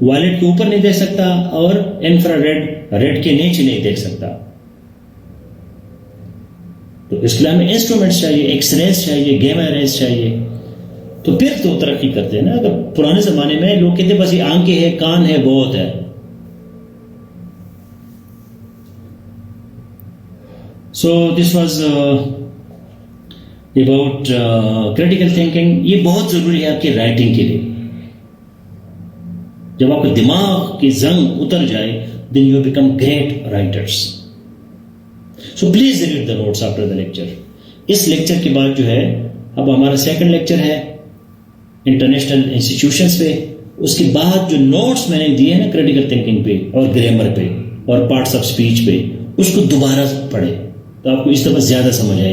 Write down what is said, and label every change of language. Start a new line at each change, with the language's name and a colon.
Urdu: Violet کے اوپر نہیں دیکھ سکتا اور انفرا ریڈ کے نیچے نہیں دیکھ سکتا. تو اس کے لیے ہمیں انسٹرومنٹس چاہیے, ایکس ریز چاہیے, گیما ریز چاہیے. تو پھر تو ترقی کرتے ہیں نا. اگر پرانے زمانے میں لوگ کہتے بس یہ آنکھیں ہے, کان ہے, بہت ہے.
English: So this was about critical thinking.
Urdu: یہ بہت ضروری ہے آپ کی رائٹنگ کے لیے. جب آپ کا دماغ کی زنگ اتر جائے
English: then you become great writers. So please read the notes after the lecture.
Urdu: اس lecture کے بعد جو ہے اب ہمارا سیکنڈ لیکچر ہے انٹرنیشنل انسٹیٹیوشنس پہ. اس کے بعد جو نوٹس میں نے دیے ہیں نا کریٹیکل تھنکنگ پہ اور گرامر پہ اور پارٹس آف اسپیچ پہ, اس کو دوبارہ پڑھیں تو آپ کو اس دفعہ زیادہ سمجھ آئے گی.